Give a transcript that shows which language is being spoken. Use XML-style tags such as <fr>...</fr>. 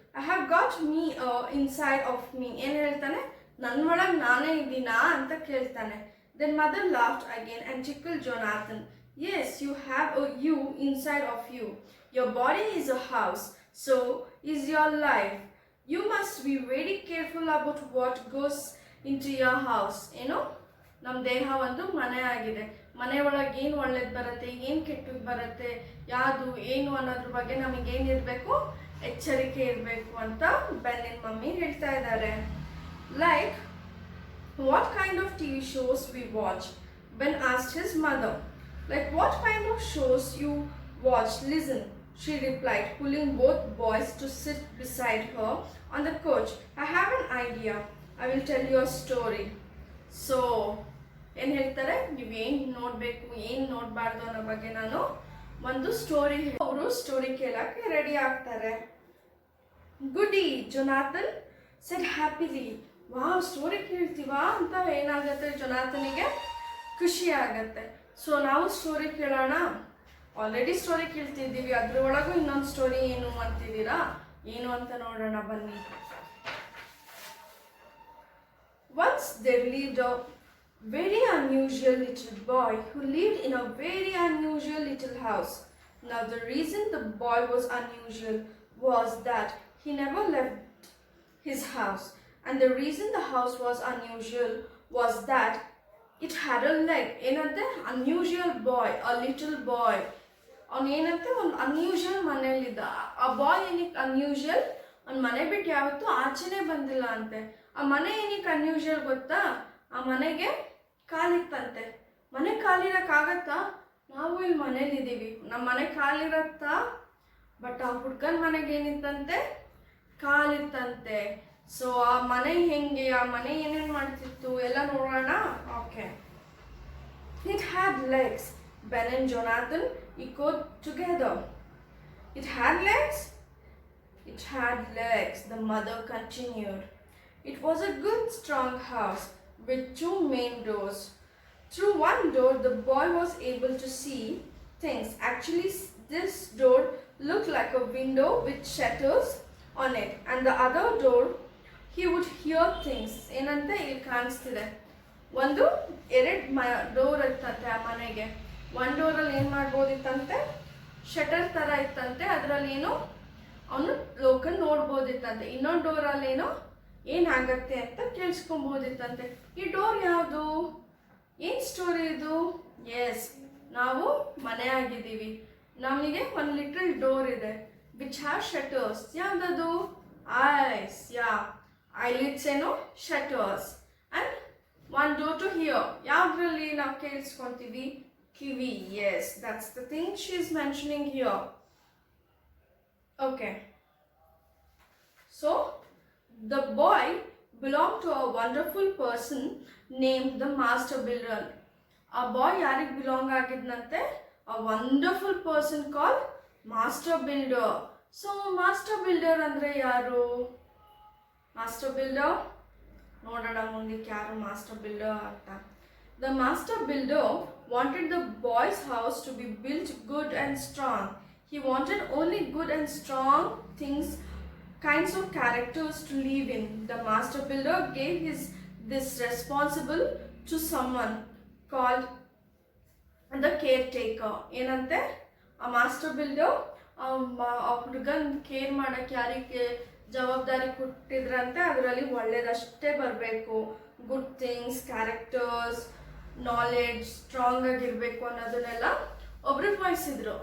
<en>I have got me inside of me.</en> <kn>ಏನು ಹೇಳ್ತಾನೆ, ನನ್ನ ಒಳಗೆ ನಾನೇ ಇದ್ದೀನಾ ಅಂತ ಕೇಳ್ತಾನೆ.</kn> <en>Then mother laughed again and tickled Jonathan. Yes, you have a you inside of you. Your body is a house, so is your life. You must be very careful about what goes into your house.</en> <kn>ನಮ್ಮ ದೇಹ ಒಂದು ಮನೆ ಆಗಿದೆ. ಮನೆ ಒಳಗೆ ಏನು ಒಳ್ಳೇದು ಬರುತ್ತೆ ಏನು ಕೆಟ್ಟದ್ದು ಬರುತ್ತೆ ಯಾವುದು ಏನು ಅನ್ನೋದ್ರ ಬಗ್ಗೆ ನಮಗೇನಿರಬೇಕು ಎಚ್ಚರಿಕೆ ಇರಬೇಕು ಅಂತ ಬೆನ್ನಿನ ಮಮ್ಮಿ ಹೇಳ್ತಾ ಇದ್ದಾರೆ.</kn> <en>Like what kind of TV shows we watch? Ben asked his mother. Like what kind of shows you watch? Listen, she replied, pulling both boys to sit beside her on the couch. I have an idea. I will tell you a story.</en> <kn>So, ಏನು ಹೇಳ್ತಾರೆ, ನೀವು ಏನು ನೋಡಬೇಕು ಏನು ನೋಡಬಾರ್ದು ಅನ್ನೋ ಬಗ್ಗೆ ನಾನು ಒಂದು ಸ್ಟೋರಿ ಅವರು ಸ್ಟೋರಿ ಕೇಳಕ್ಕೆ ರೆಡಿ ಆಗ್ತಾರೆ.</kn> <en>Goody Jonathan said happily.</en> <kn>Wow, story ಕೇಳ್ತೀವಾ ಅಂತ ಏನಾಗುತ್ತೆ, ಜೊನಾಥನಿಗೆ ಖುಷಿ ಆಗತ್ತೆ. ಸೊ ನಾವು ಸ್ಟೋರಿ ಕೇಳೋಣ. ಆಲ್ರೆಡಿ ಸ್ಟೋರಿ ಕೇಳ್ತಿದ್ದೀವಿ, ಅದ್ರೊಳಗೂ ಇನ್ನೊಂದು ಸ್ಟೋರಿ ಏನು ಅಂತಿದ್ದೀರಾ, ಏನು ಅಂತ ನೋಡೋಣ ಬನ್ನಿ.</kn> <en>Once there lived a very unusual little boy who lived in a very unusual little house. Now the reason the boy was unusual was that he never left his house, and the reason the house was unusual was that it had a leg. ಏನಂತೆ, unusual boy, a little boy.</en> <kn>ಅವನು ಏನಂತೆ ಒಂದು unusual ಮನೇಲಿದ್ದ. ಆ ಬಾಯ್ ಏನಕ್ಕೆ unusual, ಅವ್ನ ಮನೆ ಬಿಟ್ಟು ಯಾವತ್ತೂ ಆಚೆನೇ ಬಂದಿಲ್ಲ ಅಂತೆ. ಆ ಮನೆ ಏನಕ್ಕೆ ಅನ್ಯೂಶುವಲ್ ಗೊತ್ತಾ, ಆ ಮನೆಗೆ ಕಾಲಿತ್ತಂತೆ. ಮನೆ ಕಾಲಿರಕ್ಕಾಗತ್ತಾ, ನಾವು ಇಲ್ಲಿ ಮನೇಲಿದ್ದೀವಿ, ನಮ್ಮ ಮನೆ ಕಾಲಿರತ್ತಾ, ಬಟ್ ಆ ಹುಡ್ಗನ ಮನೆಗೆ ಏನಿತ್ತಂತೆ, ಕಾಲಿತ್ತಂತೆ. ಸೊ ಆ ಮನೆ ಹೆಂಗೆ, ಆ ಮನೆ ಏನೇನು ಮಾಡ್ತಿತ್ತು ಎಲ್ಲ ನೋಡೋಣ.</kn> <en>Okay. It had legs. Ben and Jonathan echoed together. It had legs? It had legs, the mother continued. It was a good strong house with two main doors. Through one door the boy was able to see things. Actually, this door looked like a window with shutters on it, and the other door he would hear things.</en> <kn>ಏನಂತೆ ಇಲ್ಲಿ ಕಾಣಿಸ್ತಿದೆ, ಒಂದು door ಇತ್ತಂತೆ ಆ ಮನೆಗೆ. ಒಂದು ಡೋರಲ್ಲಿ ಏನು ಮಾಡ್ಬೋದಿತ್ತಂತೆ, shutter ಥರ ಇತ್ತಂತೆ, ಅದರಲ್ಲಿ ಏನೋ ಅವನು ಲೋಕಲ್ ನೋಡ್ಬೋದಿತ್ತಂತೆ. ಇನ್ನೊಂದು ಡೋರಲ್ಲಿ ಏನೋ ಏನಾಗತ್ತೆ ಅಂತ ಕೇಳಿಸ್ಕೊಬೋದಿತ್ತಂತೆ. ಈ ಡೋರ್ ಯಾವುದು, ಏನು ಸ್ಟೋರಿ ಇದು? ಎಸ್, ನಾವು ಮನೆ ಆಗಿದ್ದೀವಿ, ನಮಗೆ ಒಂದು ಲಿಟಲ್ ಡೋರ್ ಇದೆ</kn> <en>Which have shutters.</en> <kn>ಯಾವುದದು? ಐಸ್. ಯಾ, ಐಲಿಡ್ಸ್ ಏನು, shutters.</kn> <en>And one door to hear.</en> <kn>ಯಾವುದ್ರಲ್ಲಿ ನಾವು ಕೇಳಿಸ್ಕೊತೀವಿ? ಕಿವಿ.</kn> <en>Yes, that's the thing she is mentioning here. Okay. So the boy belonged to a wonderful person named the master builder. A boy yaರಿಗೆ belong ಆಗಿದ್ನಂತೆ? A wonderful person called master builder.</en> <kn>So master builder ಅಂದ್ರೆ ಯಾರು? master builder ನೋಡೋಣ ಮುಂದಕ್ಕೆ ಯಾರು master builder ಅಂತ.</kn> <en>The master builder wanted the boy's house to be built good and strong. He wanted only good and strong things, kinds of characters to live in. The master builder gave this responsible to someone called the caretaker.</en> <kn>ಏನಂತೆ, ಆ master builder ಆ ಹುಡುಗನ್ care ಮಾಡಕ್ಕೆ ಯಾರಿಗೆ ಜವಾಬ್ದಾರಿ ಕೊಟ್ಟಿದ್ರಂತೆ, ಅದರಲ್ಲಿ ಒಳ್ಳೇದಷ್ಟೇ ಬರಬೇಕು, good things, characters, knowledge, strong ಆಗಿರಬೇಕು ಅನ್ನೋದನ್ನೆಲ್ಲ ಒಬ್ರಿಗೆ ವಹಿಸಿದ್ರು.</kn>